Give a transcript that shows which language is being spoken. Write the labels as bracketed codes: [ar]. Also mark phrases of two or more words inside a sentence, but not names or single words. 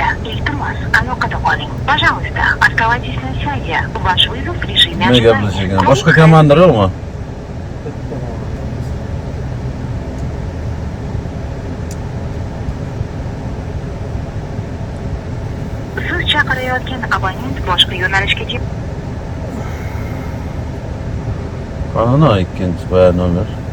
[uz] Iltimos, aloqada qoling. [ru] Пожалуйста, оставайтесь на связи. Ваш вызов в режиме [uz] Nima [ru] ожидания. [uz] gaplashgan? Boshqa komandir yo'qmi? Siz chaqirayotgan abonent boshqa yo'nalishga javob Qani ikkinchi bayan nomer.